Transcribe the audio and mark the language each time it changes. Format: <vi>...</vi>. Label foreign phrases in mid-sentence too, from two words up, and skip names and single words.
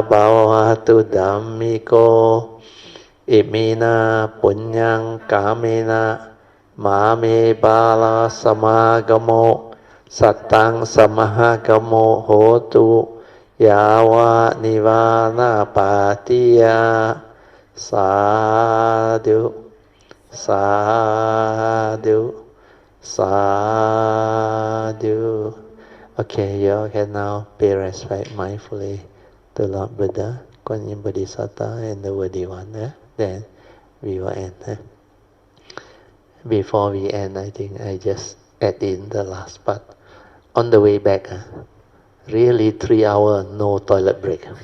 <pi>bhavatu dhammiko Imina punyang kamena Mame bala samagamo Satang samahagamo hotu Yawa nivana patiya Sadhu Sadhu Sadhu.</pi> <en>Okay, you can now pay respect mindfully to Lord Buddha, Kuan Yin Bodhisattva, and the worthy one. Then we will end. Before we end, I think I just add in the last part. On the way back, really 3 hours, no toilet break.</en>